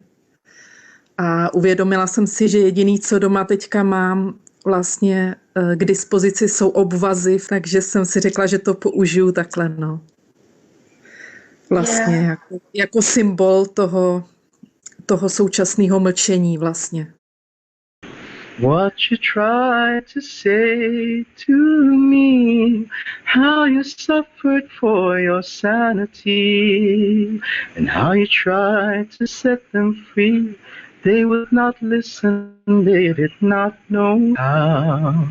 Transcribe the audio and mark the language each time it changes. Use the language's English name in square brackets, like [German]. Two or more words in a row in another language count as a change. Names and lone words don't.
[Czech] A uvědomila jsem si, že jediný, co doma teďka mám vlastně k dispozici, jsou obvazy, takže jsem si řekla, že to použiju takhle, no. Vlastně jako symbol toho současného mlčení vlastně. [English] What you try to say to me, how you suffered for your sanity, and how you tried to set them free. They would not listen, they did not know how.